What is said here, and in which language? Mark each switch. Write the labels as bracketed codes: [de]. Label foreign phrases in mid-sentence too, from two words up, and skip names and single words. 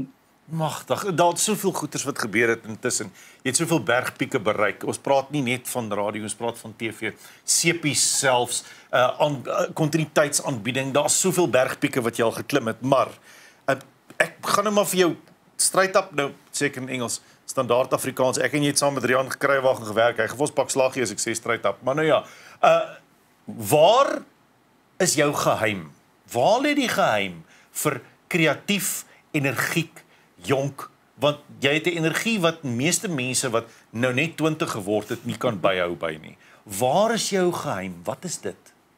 [af] Magtig, daar het soveel goeters wat gebeur het intussen. Jy het soveel bergpieke bereik. Ons praat nie net van radio, ons praat van TV, sepies selfs, kontinuïteitsaanbieding. Daar's soveel bergpieke wat jy al geklim het, maar ek gaan nou maar vir jou straight-up, nou seker in Engels, standaard Afrikaans. Ek en jy het saam met Rian Gekruiwagen gewerk. Hy gaan ons pak slag gee as ek sê straight-up. Maar nou ja, waar is jou geheim? Waar lê die geheim vir kreatief, energiek, jonk, want jy het 'n energie wat meeste mense wat nou net 20 geword het nie kan byhou by nie. Waar is jou geheim? Wat is dit?